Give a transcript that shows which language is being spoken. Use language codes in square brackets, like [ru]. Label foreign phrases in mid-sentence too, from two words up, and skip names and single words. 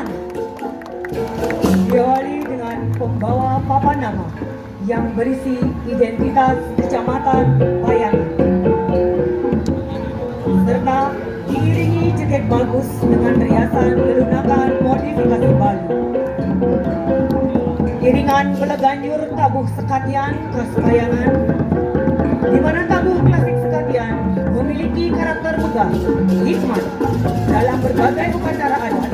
[id] Diawali dengan pembawa papan nama yang berisi identitas Kecamatan Payangan, serta diiringi jaket bagus dengan riasan lunakan modifikasi Bali. Iringan beleganjur tabuh sekatian khas Payangan, di mana tabuh klasik sekatian memiliki karakter megah, hikmat dalam berbagai upacara adat.